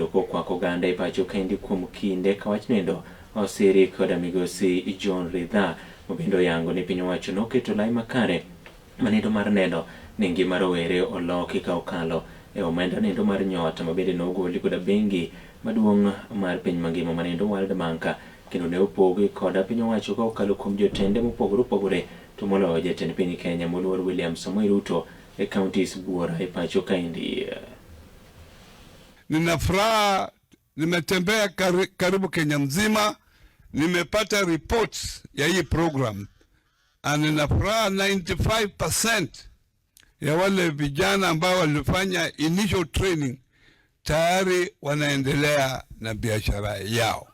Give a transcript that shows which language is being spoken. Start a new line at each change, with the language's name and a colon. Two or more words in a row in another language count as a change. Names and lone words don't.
Luo (Kenya and Tanzania): kokwako oganda e pacho kaendi kuom kinde ka wach nendo osiri kod migosi John Ridha mabende oyango ni piny owacho noketo lai makare manendo mar neno ni ngima rowere oloki ka okalo e omenda nendo mar nyota mabende nogoli kod bengi maduong' mar piny mangima manendo World Bank kendo ne opogi kod piny owacho ka okalo kuom jotende mopogore opogore to moloyo jatend piny Kenya moluor William Samoei Ruto e counties buora e pacho kaendi.
Swahili: Nina furaha, nimetembea karibu Kenya mzima, nimepata reports ya hii program. Nina furaha 95% ya wale vijana ambao walifanya
English: initial training
Swahili: tayari wanaendelea na biashara yao.